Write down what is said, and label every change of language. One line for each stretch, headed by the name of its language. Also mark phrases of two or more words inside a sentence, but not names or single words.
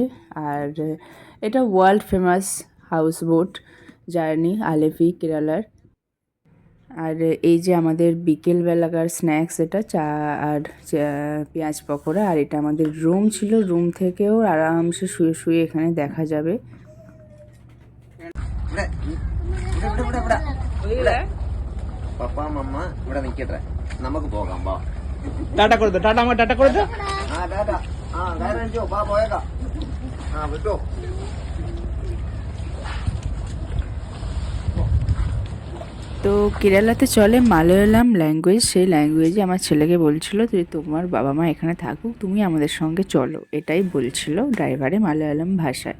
Bangla: আর এটা
English: world famous house boat journey
Bangla: আলেপি কেরালার। আর এই যে আমাদের বিকেলবেলাকার স্ন্যাক্স, এটা চা আর পেঁয়াজ পকোড়া। আর এটা আমাদের রুম ছিল, রুম থেকেও আরামসে শুয়ে শুয়ে এখানে দেখা যাবে।
Malayalam: പപ്പ മമ്മ ഇവിടെ നിക്കട്ടെ, നമുക്ക് പോകാം വാ. ടാറ്റ കൊടുത്തു, ടാറ്റ അമ്മ ടാറ്റ കൊടുത്തു. ആ ടാറ്റ. ആ കാര്യം വെച്ചോ, വാ പോയേക്കാം. ആ വിട്ടോ.
Bangla: তো কেরালাতে চলে মালয়ালাম ল্যাঙ্গুয়েজ। সেই ল্যাঙ্গুয়েজে আমার ছেলেকে বলছিল যে তোমার বাবা মা এখানে থাকুক, তুমি আমাদের সঙ্গে চলো, এটাই বলছিল ড্রাইভারে মালয়ালাম ভাষায়।